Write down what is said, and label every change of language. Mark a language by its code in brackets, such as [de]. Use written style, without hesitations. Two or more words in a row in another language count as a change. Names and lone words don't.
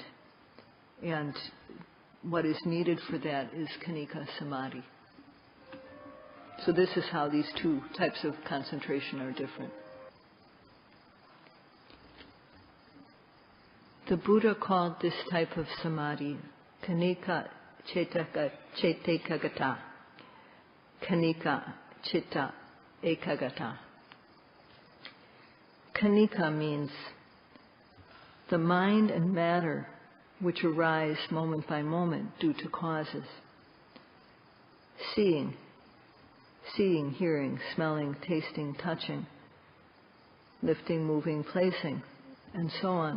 [en] And what is needed for that is [pi] khanika samadhi. [en] So this is how these two types of concentration are different. The Buddha called this type of samadhi [pi] khanika chetekagata, khanika chitta ekagata. [en] Khanika means the mind and matter which arise moment by moment due to causes. Seeing, hearing, smelling, tasting, touching, lifting, moving, placing, and so on.